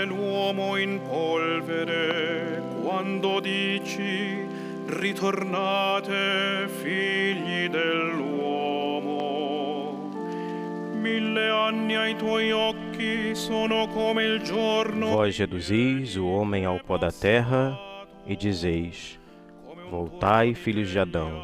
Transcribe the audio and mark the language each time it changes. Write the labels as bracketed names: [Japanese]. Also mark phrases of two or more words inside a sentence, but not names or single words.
[Italian] l'uomo in polvere quando dici ritornate figli dell'uomo. 1000 anni ai tuoi occhi sono come il giorno. [Portuguese] Vós reduzis o homem ao pó da terra e dizeis: voltai, filhos de Adão.